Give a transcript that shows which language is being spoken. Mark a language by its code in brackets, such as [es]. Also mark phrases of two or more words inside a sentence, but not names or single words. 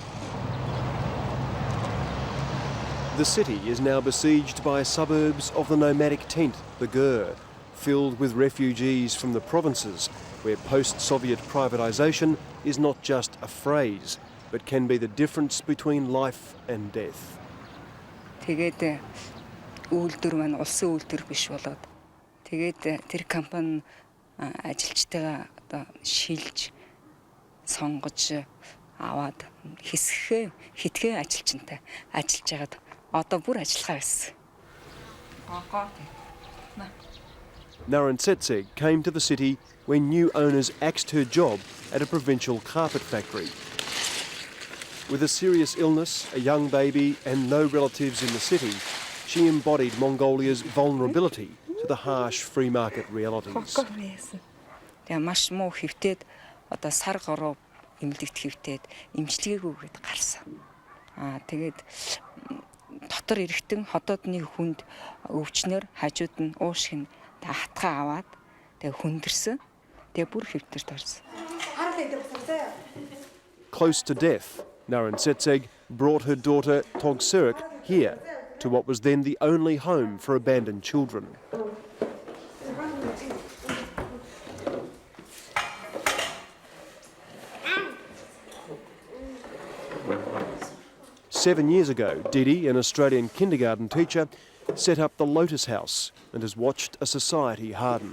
[en] The city is now besieged by suburbs of the nomadic tent, the Gur, filled with refugees from the provinces, where post-Soviet privatisation is not just a phrase, but can be the difference between life and death. [mn] Тэгээд үйлдвэр маань улсын үйлдвэр биш болоод тэгээд тэр компани ажилчтайгаа одоо шилж сонгож аваад хитгэн ажилчинтай ажиллаж байгаад одоо бүр ажиллахаа байсан. [en] Narensetseg came to the city when new owners axed her job at a provincial carpet factory. With a serious illness, a young baby and no relatives in the city, she embodied Mongolia's vulnerability to the harsh free market realities. [mn] Тэгээ маш муу хөвтөд одоо сар гаруй эмнэлэгт хөвтөд эмчилгээгүйгээд гарсан. Тэгээд дотор эрэхтэн ходоодны хүнд өвчнөр хажууд нь уушиг нь хатгаа аваад тэгээ хүндэрсэн. Тэгээ бүр хөвтөрт орсон. [en] Close to death, Narensetseg brought her daughter Togserik here to what was then the only home for abandoned children. Seven years ago, Didi, an Australian kindergarten teacher, set up the Lotus House and has watched a society harden.